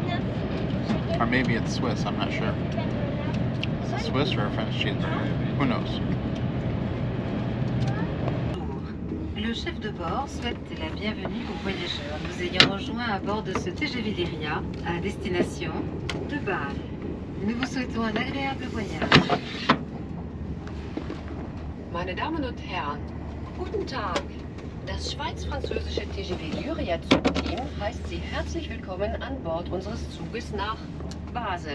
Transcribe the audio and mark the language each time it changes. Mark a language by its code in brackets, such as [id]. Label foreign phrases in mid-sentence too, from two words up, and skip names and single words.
[en] Or maybe it's Swiss, I'm not sure. Is it Swiss or a French cheeseburger? Who knows? [fr] Le chef de bord souhaite la bienvenue aux voyageurs nous ayant rejoints à bord de ce TGV Lyria à destination de Bâle. Nous vous souhaitons un agréable voyage. [de] Meine Damen und Herren, guten Tag. Das schweiz-französische TGV Lyria Zugteam heißt Sie herzlich willkommen an Bord unseres Zuges nach Basel.